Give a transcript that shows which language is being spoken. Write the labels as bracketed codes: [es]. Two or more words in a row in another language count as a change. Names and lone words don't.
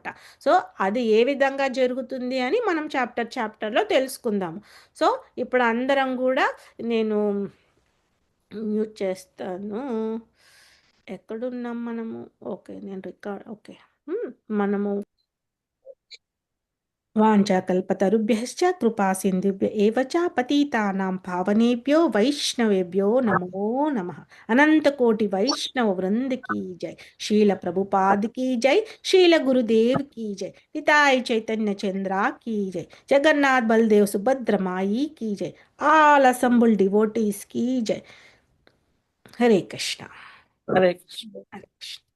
[te] సో అది ఏ విధంగా జరుగుతుంది అని మనం చాప్టర్లో తెలుసుకుందాము. సో ఇప్పుడు అందరం కూడా, నేను మ్యూట్ చేస్తాను. ఎక్కడున్నాం మనము, ఓకే నేను రికార్డ్, ఓకే మనము [sa] వాంఛాకల్పతరుభ్యశ్చ కృపా సింధుభ్య ఏవ చ పతితానాం పావనేభ్యో వైష్ణవేభ్యో నమో నమః. [hi] అనంతకోటి వైష్ణవ వృంద की जय, शील प्रभुपाद की जय, शील गुरुदेव की जय, निताय चैतन्य चंद्रा की जय, जगन्नाथ बलदेव सुभद्र माई की जय, [en] all assembled devotees [hi] की जय. हरे कृष्णा. हरे कृष्ण। हरे कृष्णा.